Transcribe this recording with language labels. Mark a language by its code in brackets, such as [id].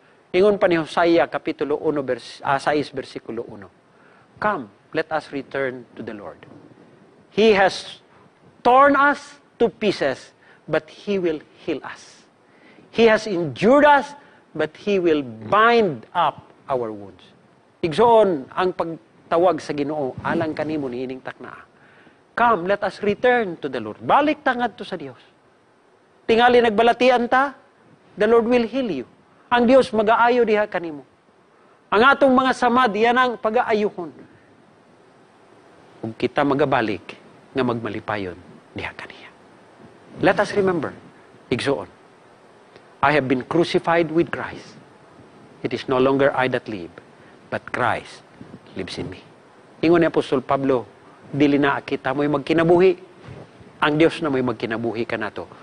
[ceb] Ingon pa ni Hosea Kapitulo 6, versikulo 1. [en] Come, let us return to the Lord. He has torn us to pieces, but He will heal us. He has injured us, but He will bind up our wounds. [ceb] Igsoon ang pagtawag sa Ginoo, alang kanimo niining takna. [en] Come, let us return to the Lord. [ceb] Balik tangad to sa Dios. Tingali nagbalatian ta, [en] the Lord will heal you. [ceb] Ang Dios mag-aayo diha kanimo. Ang atong mga samad, yan ang pag-aayuhon. Kung kita magabalik, nga magmalipayon diha kaniya. [en] Let us remember, igsoon, I have been crucified with Christ. It is no longer I that live, but Christ lives in me. [ceb] Ingon ni Apostol Pablo, dili na kita mo'y magkinabuhi. Ang Dios na mo'y magkinabuhi ka nato.